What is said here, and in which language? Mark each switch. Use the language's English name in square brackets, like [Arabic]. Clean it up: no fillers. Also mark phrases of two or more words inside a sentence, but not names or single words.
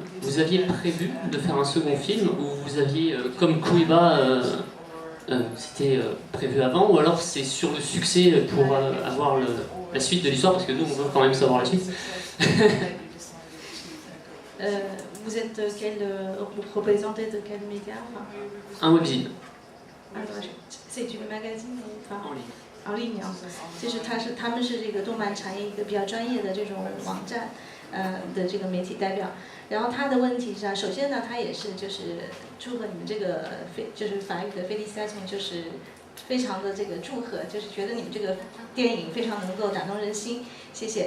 [French] Vous aviez prévu de faire un second film ou vous aviez, comme Kuiba, c'était prévu avant, ou alors c'est sur le succès pour avoir la suite de l'histoire, parce que nous on veut quand même savoir la suite. Vous êtes vous représentez de quel média? Un webzine. C'est une magazine En ligne. en ligne [Chinese] 啊，就是他们是这个动漫产业一个比较专业的这种网站，的这个媒体代表。然后他的问题是首先呢，他也是就是祝贺你们这个就是法语的 félicitations，就是非常的这个祝贺，就是觉得你们这个电影非常能够打动人心，谢谢。